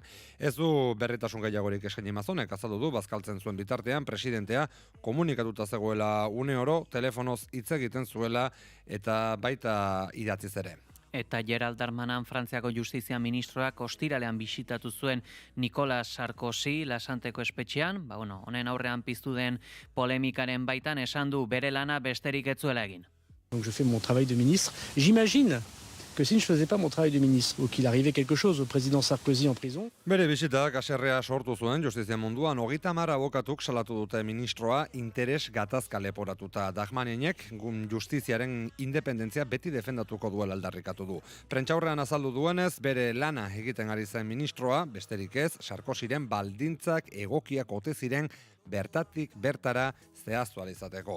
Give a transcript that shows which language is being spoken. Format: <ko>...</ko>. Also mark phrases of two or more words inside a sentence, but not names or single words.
<eu>Ez du berritasun gehiagorik eskaini Mazonek, azaldu du bazkaltzen zuen bitartean, presidentea komunikatuta zegoela une oro, telefonoz hitz egiten zuela eta baita idatziz ere. Eta Gerald Darmanin Frantziako Justizia Ministroak ostiralean bisitatu zuen Nicolas Sarkozy Lasanteko espetxean, honen aurrean piztu den polemikaren baitan esan du bere lana besterik ez zuela egin.</eu> <fr>Donc je fais mon travail de ministre. J'imagine que si je ne faisais pas mon travail de ministre ou qu'il arrivait quelque chose au président Sarkozy en prison.</fr> <eu>Bere bisitak haserrea sortu zuen justizia munduan 30 abokatuk salatu dute ministroa interes gatazka leporatuta. Dagmaninek justiziaren independentzia beti defendatuko duela aldarrikatu du. Prentsaurrean azaldu duenez, bere lana egiten ari zen ministroa, besterik ez, Sarkozyren baldintzak egokiak ote ziren bertatik bertara zehaztu ahal izateko.</eu>